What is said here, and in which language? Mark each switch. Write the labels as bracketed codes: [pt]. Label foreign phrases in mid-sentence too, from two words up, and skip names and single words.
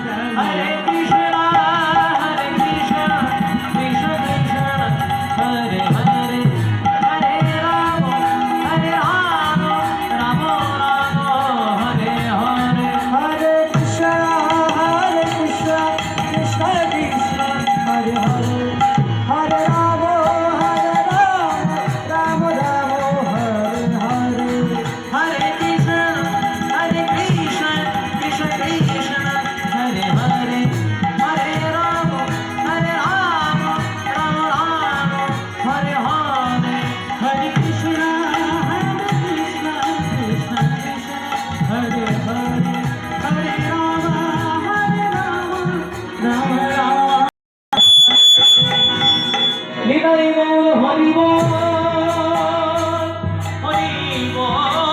[sa] হরে কৃষ্ণ কৃষ্ণ কৃষ্ণ, হরে হরে হরে রাম রাম রাম হরে হরে। হরে কৃষ্ণ কৃষ্ণ কৃষ্ণ হরে হরে, হরে রাম রাম রাম হরে হরে। हरे कृष्ण कृष्ण कृष्ण हरे हरे, हरे राम राम राम हरे हरे। हरे कृष्ण कृष्ण कृष्ण हरे हरे, हरे राम राम राम। [bn] নিতাই গৌর হরি বল, হরি বল।